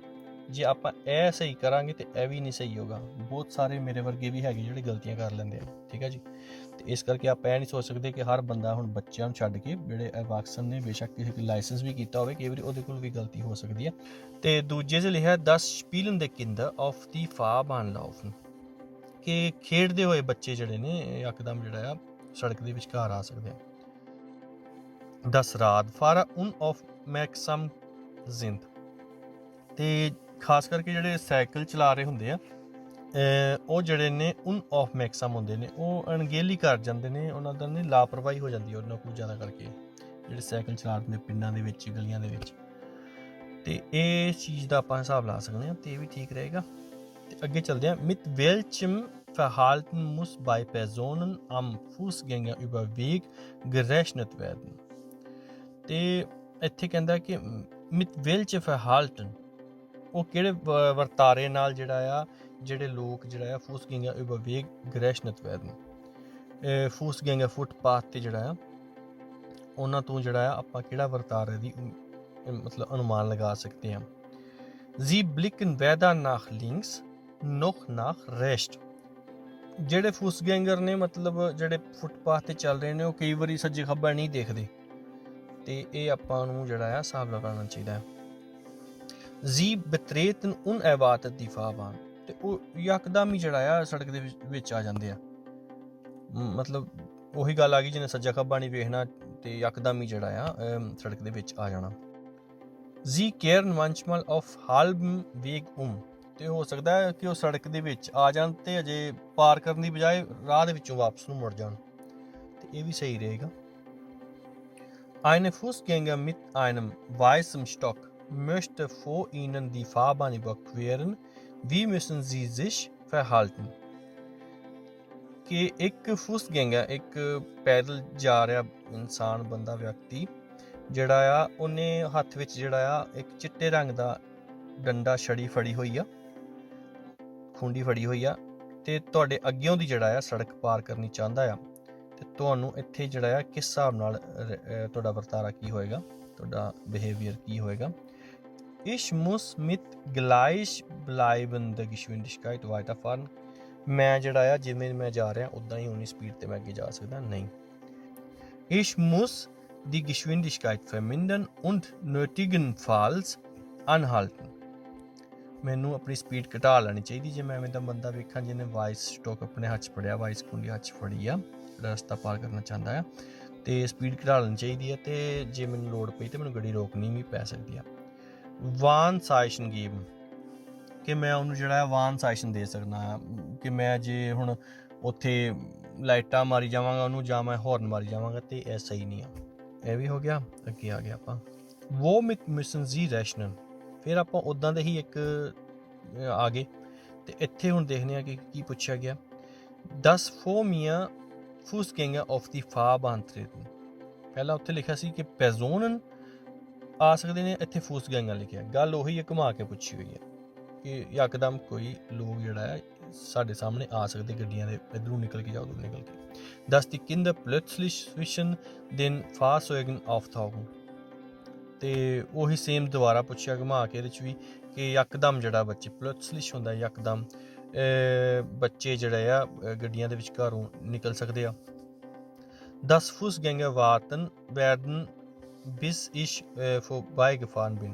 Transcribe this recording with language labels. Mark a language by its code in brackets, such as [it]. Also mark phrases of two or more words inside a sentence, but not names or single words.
[pa] ਜੇ ਆਪਾਂ ਇਹ ਸਹੀ ਕਰਾਂਗੇ ਤੇ ਇਹ ਵੀ ਨਹੀਂ ਸਹੀ ਹੋਗਾ। ਬਹੁਤ ਸਾਰੇ ਮੇਰੇ ਵਰਗੇ ਵੀ ਹੈਗੇ ਜਿਹੜੇ ਗਲਤੀਆਂ ਕਰ ਲੈਂਦੇ ਆ, ਠੀਕ ਹੈ ਜੀ। ਤੇ ਇਸ ਕਰਕੇ ਆਪਾਂ ਇਹ ਨਹੀਂ ਸੋਚ ਸਕਦੇ ਕਿ ਹਰ ਬੰਦਾ ਹੁਣ ਬੱਚਿਆਂ ਨੂੰ ਛੱਡ ਕੇ ਜਿਹੜੇ ਐਵਾਕਸਨ ਨੇ, ਬੇਸ਼ੱਕ ਕਿਸੇ ਕੋਈ ਲਾਇਸੈਂਸ ਵੀ ਕੀਤਾ ਹੋਵੇ, ਕਈ ਵਾਰੀ ਉਹਦੇ ਕੋਲ ਵੀ ਗਲਤੀ ਹੋ ਸਕਦੀ ਹੈ। ਤੇ ਦੂਜੇ 'ਚ ਲਿਖਿਆ [de] 10 spielende Kinder auf die Fahrbahn laufen, [pa] ਕਿ ਖੇਡਦੇ ਹੋਏ ਬੱਚੇ ਜਿਹੜੇ ਨੇ ਯਕਦਮ ਜਿਹੜਾ ਆ ਸੜਕ ਦੇ ਵਿਚਕਾਰ ਆ ਸਕਦੇ ਆ। [de] 10 Radfahrer unaufmerksam sind, [pa] ਤੇ ਖਾਸ ਕਰਕੇ ਜਿਹੜੇ ਸਾਈਕਲ ਚਲਾ ਰਹੇ ਹੁੰਦੇ ਆ, ਉਹ ਜਿਹੜੇ ਨੇ unaufmerksam ਹੁੰਦੇ ਨੇ, ਉਹ ਅਣਗਹਿਲੀ ਕਰ ਜਾਂਦੇ ਨੇ, ਉਹਨਾਂ ਦਾ ਨੇ ਲਾਪਰਵਾਹੀ ਹੋ ਜਾਂਦੀ ਹੈ ਉਹਨਾਂ ਕੋਲ ਜ਼ਿਆਦਾ ਕਰਕੇ, ਜਿਹੜੇ ਸਾਈਕਲ ਚਲਾ ਰਹੇ ਨੇ ਪਿੰਡਾਂ ਦੇ ਵਿੱਚ, ਗਲੀਆਂ ਦੇ ਵਿੱਚ। ਤੇ ਇਹ ਚੀਜ਼ ਦਾ ਆਪਾਂ ਹਿਸਾਬ ਲਾ ਸਕਦੇ ਹਾਂ, ਤੇ ਇਹ ਵੀ ਠੀਕ ਰਹੇਗਾ। ਤੇ ਅੱਗੇ ਚੱਲਦੇ ਹਾਂ। [de] mit welchem Verhalten muss bei Personen am Fußgängerüberweg gerechnet werden? [pa] ਤੇ ਇੱਥੇ ਕਹਿੰਦਾ ਕਿ [de] mit welchem Verhalten, [pa] ਉਹ ਕਿਹੜੇ ਵਰਤਾਰੇ ਨਾਲ ਜਿਹੜਾ ਆ ਜਿਹੜੇ ਲੋਕ ਜਿਹੜਾ ਆ [de] Fußgängerüberweg gerechnet werden, [pa] Fußgänger ਫੁੱਟਪਾਥ ਤੇ ਜਿਹੜਾ ਆ ਉਹਨਾਂ ਤੋਂ ਜਿਹੜਾ ਆ ਆਪਾਂ ਕਿਹੜਾ ਵਰਤਾਰੇ ਦੀ ਮਤਲਬ ਅਨੁਮਾਨ ਲਗਾ ਸਕਦੇ ਹਾਂ। [de] Sie blicken weder nach links noch nach rechts, [pa] ਜਿਹੜੇ Fußgänger ਨੇ ਮਤਲਬ ਜਿਹੜੇ ਫੁੱਟਪਾਥ ਤੇ ਚੱਲ ਰਹੇ ਨੇ, ਉਹ ਕਈ ਵਾਰੀ ਸੱਜੇ ਖੱਬੇ ਨਹੀਂ ਦੇਖਦੇ, ਤੇ ਇਹ ਆਪਾਂ ਨੂੰ ਜਿਹੜਾ ਆ ਹਿਸਾਬ ਲਗਾਉਣਾ ਚਾਹੀਦਾ ਹੈ। [de] Sie betreten unerwartet die Fahrbahn, [pa] ਤੇ ਉਹ ਯਕਦਮ ਹੀ ਜਿਹੜਾ ਆ ਸੜਕ ਦੇ ਵਿੱਚ ਆ ਜਾਂਦੇ ਆ, ਮਤਲਬ ਉਹੀ ਗੱਲ ਆ ਗਈ ਜਿਹਨੇ ਸੱਜਾ ਖੱਬਾ ਨਹੀਂ ਵੇਖਣਾ ਤੇ ਯਕਦਮ ਹੀ ਜਿਹੜਾ ਆ ਸੜਕ ਦੇ ਵਿੱਚ ਆ ਜਾਣਾ। [de] Sie kehren manchmal auf halbem Weg um, [pa] ਤੇ ਹੋ ਸਕਦਾ ਹੈ ਕਿ ਉਹ ਸੜਕ ਦੇ ਵਿੱਚ ਆ ਜਾਣ ਤੇ ਅਜੇ ਪਾਰ ਕਰਨ ਦੀ ਬਜਾਏ ਰਾਹ ਦੇ ਵਿੱਚੋਂ ਵਾਪਸ ਨੂੰ ਮੁੜ ਜਾਣ, ਤੇ ਇਹ ਵੀ ਸਹੀ ਰਹੇਗਾ। [de] Eine Fußgänger mit einem weißen Stock möchte vor ihnen die Fahrbahn überqueren. Wie müssen sie sich verhalten? [pa] ਕਿ ਇੱਕ Fußgänger, ਇੱਕ ਪੈਦਲ ਜਾ ਰਿਹਾ ਇਨਸਾਨ, ਬੰਦਾ, ਵਿਅਕਤੀ ਜਿਹੜਾ ਆ, ਉਹਨੇ ਹੱਥ ਵਿੱਚ ਜਿਹੜਾ ਆ ਇੱਕ ਚਿੱਟੇ ਰੰਗ ਦਾ ਡੰਡਾ, ਛੜੀ ਫੜੀ ਹੋਈ ਆ, ਖੁੰਡੀ ਫੜੀ ਹੋਈ ਆ, ਤੇ ਤੁਹਾਡੇ ਅੱਗਿਓਂ ਦੀ ਜਿਹੜਾ ਆ ਸੜਕ ਪਾਰ ਕਰਨੀ ਚਾਹੁੰਦਾ ਆ, ਤੇ ਤੁਹਾਨੂੰ ਇੱਥੇ ਜਿਹੜਾ ਆ ਕਿਸ ਹਿਸਾਬ ਨਾਲ ਤੁਹਾਡਾ ਵਰਤਾਰਾ ਕੀ ਹੋਏਗਾ, ਤੁਹਾਡਾ ਬਿਹੇਵੀਅਰ ਕੀ ਹੋਏਗਾ। [de] Ich muss mit gleichbleibender Geschwindigkeit weiterfahren, [pa] ਮੈਂ ਜਿਹੜਾ ਆ ਜਿਵੇਂ ਮੈਂ ਜਾ ਰਿਹਾ ਉੱਦਾਂ ਹੀ ਉਨੀ ਸਪੀਡ ਤੇ ਮੈਂ ਅੱਗੇ ਜਾ ਸਕਦਾ ਨਹੀਂ। [de] Ich muss die Geschwindigkeit vermindern und nötigenfalls anhalten, [pa] ਮੈਨੂੰ ਆਪਣੀ ਸਪੀਡ ਘਟਾ ਲੈਣੀ ਚਾਹੀਦੀ ਜੇ ਮੈਂ ਐਵੇਂ ਦਾ ਬੰਦਾ ਵੇਖਾਂ ਜਿਹਨੇ ਵਾਈਸ ਸਟੋਕ ਆਪਣੇ ਹੱਥ 'ਚ ਫੜਿਆ, ਵਾਈਸ ਕੁੰਡੀ ਹੱਥ 'ਚ ਫੜੀ ਆ, ਰਸਤਾ ਪਾਰ ਕਰਨਾ ਚਾਹੁੰਦਾ ਆ, ਤੇ ਸਪੀਡ ਘਟਾ ਲੈਣੀ ਚਾਹੀਦੀ ਹੈ, ਤੇ ਜੇ ਮੈਨੂੰ ਲੋੜ ਪਈ ਤੇ ਮੈਨੂੰ ਗੱਡੀ ਰੋਕਣੀ ਵੀ ਪੈ ਸਕਦੀ ਆ। [de] Warnzeichen geben, [pa] ਕਿ ਮੈਂ ਉਹਨੂੰ ਜਿਹੜਾ Warnzeichen ਦੇ ਸਕਦਾ ਕਿ ਮੈਂ ਜੇ ਹੁਣ ਉੱਥੇ ਲਾਈਟਾਂ ਮਾਰੀ ਜਾਵਾਂਗਾ ਉਹਨੂੰ, ਜਾਂ ਮੈਂ ਹੌਰਨ ਮਾਰੀ ਜਾਵਾਂਗਾ, ਤੇ ਇਹ ਸਹੀ ਨਹੀਂ ਆ। ਇਹ ਵੀ ਹੋ ਗਿਆ। ਅੱਗੇ ਆ ਗਿਆ ਆਪਾਂ [de] womit müssen sie rechnen, [pa] ਫਿਰ ਆਪਾਂ ਉੱਦਾਂ ਦੇ ਹੀ ਇੱਕ ਆ ਗਏ, ਤੇ ਇੱਥੇ ਹੁਣ ਦੇਖਦੇ ਹਾਂ ਕਿ ਕੀ ਪੁੱਛਿਆ ਗਿਆ। [de] Das vor mir Fußgänger auf die Fahrbahn treten, [pa] ਪਹਿਲਾਂ ਉੱਥੇ ਲਿਖਿਆ ਸੀ ਕਿ Personen ਆ ਸਕਦੇ ਨੇ, ਇੱਥੇ Fußgänger ਲਿਖਿਆ। ਗੱਲ ਉਹੀ ਹੈ, ਘੁਮਾ ਕੇ ਪੁੱਛੀ ਹੋਈ ਹੈ ਕਿ ਯਕਦਮ ਕੋਈ ਲੋਕ ਜਿਹੜਾ ਹੈ ਸਾਡੇ ਸਾਹਮਣੇ ਆ ਸਕਦੇ ਗੱਡੀਆਂ ਦੇ, ਇੱਧਰੋਂ ਨਿਕਲ ਕੇ ਜਾਂ ਉੱਧਰੋਂ ਨਿਕਲ ਕੇ। [de] Dass die Kinder plötzlich zwischen den Fahrzeugen auftauchen, [pa] ਤੇ ਉਹੀ ਸੇਮ ਦੁਬਾਰਾ ਪੁੱਛਿਆ ਘੁਮਾ ਕੇ ਇਹਦੇ 'ਚ ਵੀ, ਕਿ ਯਕਦਮ ਜਿਹੜਾ ਬੱਚੇ plötzlich ਹੁੰਦਾ, ਯਕਦਮ ਬੱਚੇ ਜਿਹੜੇ ਆ ਗੱਡੀਆਂ ਦੇ ਵਿਚਕਾਰੋਂ ਨਿਕਲ ਸਕਦੇ ਆ। [de] Das Fußgänger werden bis ich vorbei gefahren bin.